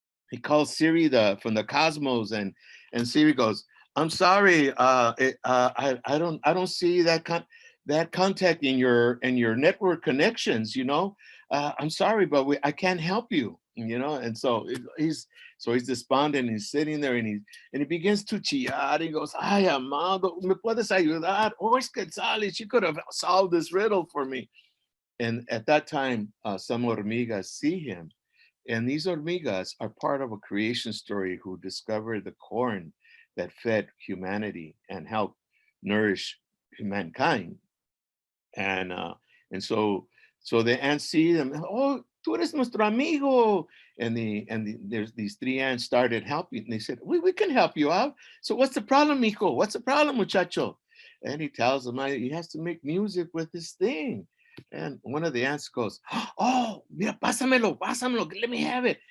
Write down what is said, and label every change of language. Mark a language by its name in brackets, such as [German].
[English] He calls Siri from the cosmos, and Siri goes, "I'm sorry, I don't see that contact in your network connections. I'm sorry, but I can't help you. And so he's despondent. He's sitting there, and he begins to chillar. [Spanish] He goes, "Ay, amado, ¿me puedes ayudar? [English] Oh, es Quetzal, she could have solved this riddle for me." And at that time, some hormigas see him. And these hormigas are part of a creation story who discovered the corn that fed humanity and helped nourish mankind. And so the ants see them. [Spanish] "Oh, tú eres nuestro amigo." [English] And there's these three ants started helping. And they said, we can help you out. "So what's the problem, mijo? What's the problem, muchacho?" And he tells them he has to make music with this thing. And one of the ants goes, "Oh, mira, pásamelo, let me have it."